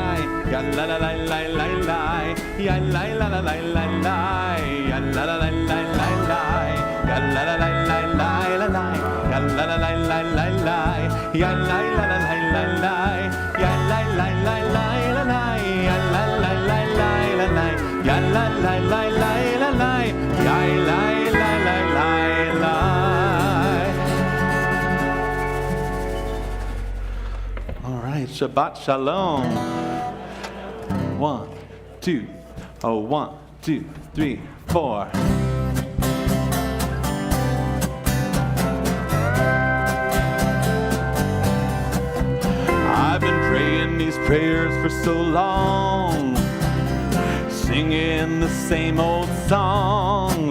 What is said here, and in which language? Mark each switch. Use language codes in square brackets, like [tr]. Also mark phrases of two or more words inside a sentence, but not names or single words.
[en] Ya la la la la la la, ya la la la la la la, ya la la la la la la, ya la la la la la la la, ya la la la la la la, ya la la la la la la, ya la la la la la la, ya la la la la la la, ya la la la la la la, ya la la la la la. All right, [he] Shabbat Shalom. [en] 1, 2, oh, 1, 2, 3, 4. I've been praying these prayers for so long, singing the same old songs.